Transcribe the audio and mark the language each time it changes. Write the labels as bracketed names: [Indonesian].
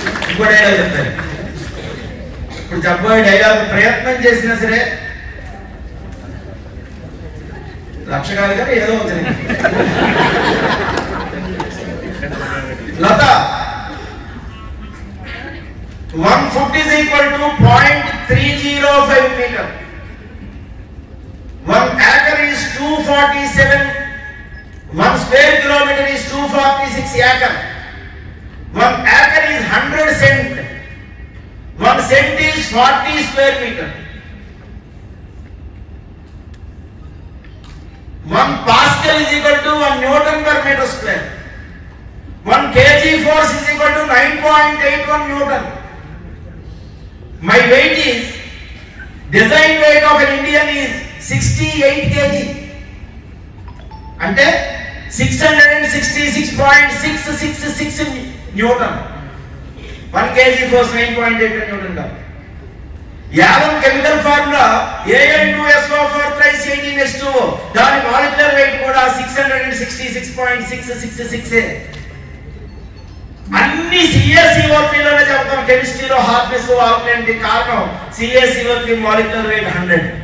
[Telugu] ఇంకో డైలాగ్ చెప్తాను. ఇప్పుడు చెప్పబోయే డైలాగ్ ప్రయత్నం చేసినా సరే 1,00,000 కాదు కానీ ఏదో వచ్చింది. [English] Latha, 1 foot is equal to 0.305 meter. 1 acre is 247. 1 square kilometer is 246 acre. 1 acre is 100 cent. 1 cent is 40 square meter. 1 Pascal is equal to 1 Newton per meter square. 1 kg force is equal to 9.81 Newton. My weight is, design weight of an Indian is 68 kg. [Telugu] అంటే 666.666 Newton. [English] 1 kg force 9.81 Newton का. [Telugu] Yadav chemical formula AN2SO4 18H2O. దాని molecular weight కూడా 666.666. అన్ని CaCO3 లోనే చెప్తాం. కెమిస్ట్రీలో hardness alkaline కారణం CaCO3 molecular weight 100.